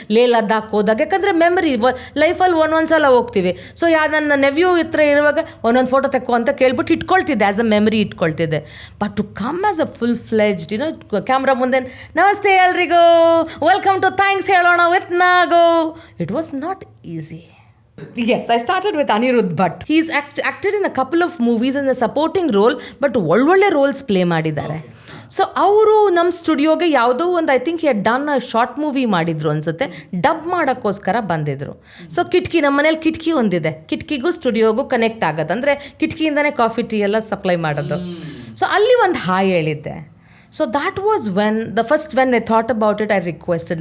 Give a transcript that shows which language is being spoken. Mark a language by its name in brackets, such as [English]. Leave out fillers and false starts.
[Kannada] ಲೇ ಲದ್ದಾಖ್ ಹೋದಾಗ, ಯಾಕಂದರೆ ಮೆಮರಿ ಲೈಫಲ್ಲಿ ಒಂದೊಂದು ಸಲ ಹೋಗ್ತೀವಿ. ಸೊ ನನ್ನ ನೆವ್ಯೂ ಹತ್ರ ಇರುವಾಗ ಒಂದೊಂದು ಫೋಟೋ ತೆಕ್ಕೋ ಅಂತ ಕೇಳ್ಬಿಟ್ಟು ಇಟ್ಕೊಳ್ತಿದ್ದೆ, as a memory ಇಟ್ಕೊಳ್ತಿದ್ದೆ. [English] but to come as a full fledged, [Kannada] camera ಮುಂದೆ ನಮಸ್ತೆ ಎಲ್ರಿಗೂ, ವೆಲ್ಕಮ್ ಟು ಥ್ಯಾಂಕ್ಸ್ ಹೇಳೋಣ with ನಾಗೋ, it was not easy. [English] Yes, I started with Anirudh Bhatt. He's acted in a couple of movies in a supporting role, but [Kannada] ಒಳ್ಳೊಳ್ಳೆ rolls play ಮಾಡಿದ್ದಾರೆ. So ಅವರು ನಮ್ಮ ಸ್ಟುಡಿಯೋಗೆ ಯಾವುದೋ ಒಂದು, [English] I think he had done a short movie [Kannada] ಮಾಡಿದ್ರು ಅನ್ಸುತ್ತೆ, dub ಮಾಡೋಕ್ಕೋಸ್ಕರ ಬಂದಿದ್ರು. ಸೊ ಕಿಟಕಿ, ನಮ್ಮ ಮನೇಲಿ ಕಿಟಕಿ ಒಂದಿದೆ, ಕಿಟಕಿಗೂ ಸ್ಟುಡಿಯೋಗೂ ಕನೆಕ್ಟ್ ಆಗೋದು, ಅಂದರೆ ಕಿಟಕಿಯಿಂದನೇ ಕಾಫಿ ಟೀ ಎಲ್ಲ ಸಪ್ಲೈ ಮಾಡೋದು. ಸೊ ಅಲ್ಲಿ ಒಂದು ಹಾಯ್ ಹೇಳಿದ್ದೆ. [English] So that was when I thought about it, I requested.